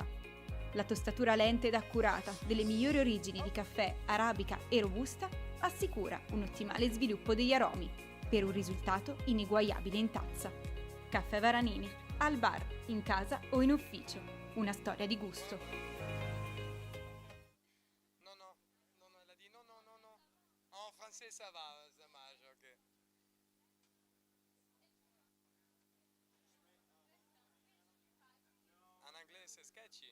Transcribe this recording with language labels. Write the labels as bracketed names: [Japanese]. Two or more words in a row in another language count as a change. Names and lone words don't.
[Italian] La tostatura lenta ed accurata delle migliori origini di caffè, arabica e robusta assicura un ottimale sviluppo degli aromi per un risultato ineguagliabile in tazza. Caffè Varanini, al bar, in casa o in ufficio. Una storia di gusto. [French] Français ça va, ça marche, ok. En anglais c'est sketchy.